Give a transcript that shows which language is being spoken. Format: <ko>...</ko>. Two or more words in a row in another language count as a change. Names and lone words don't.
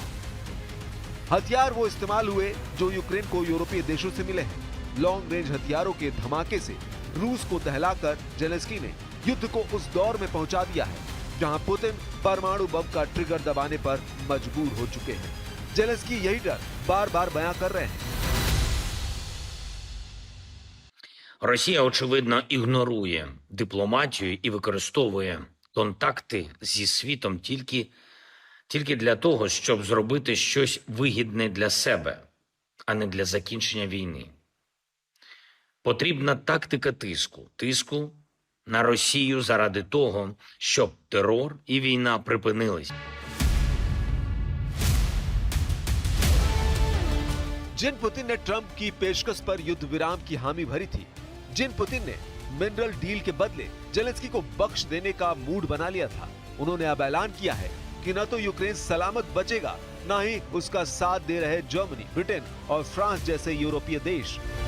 <hi>हथियार वो इस्तेमाल हुए जो यूक्रेन को यूरोपीय देशों से मिले हैं।</hi> <en>long range</en> <hi>हथियारों के धमाके से रूस को दहलाकर जेलेंस्की ने युद्ध को उस दौर में पहुंचा दिया है जहां पुतिन परमाणु बम का ट्रिगर दबाने पर मजबूर हो चुके हैं। जेलेंस्की यही डर बार बार बयां कर रहे हैं।</hi> <uk>Росія, очевидно, ігнорує дипломатію і використовує контакти зі світом тільки для того, щоб зробити щось вигідне для себе, а не для закінчення війни. Потрібна тактика тиску на Росію заради того, щоб терор і війна припинились.</uk> <hi>जिन पुतिन ने ट्रंप की पेशकश पर युद्ध विराम की हामी भरी थी, जिन पुतिन ने</hi> <en>mineral deal</en> <hi>के बदले जेलेंस्की को बख्श देने का मूड बना लिया था, उन्होंने अब ऐलान किया है कि न तो यूक्रेन सलामत बचेगा, न ही उसका साथ दे रहे जर्मनी, ब्रिटेन और फ्रांस जैसे यूरोपीय देश।</hi>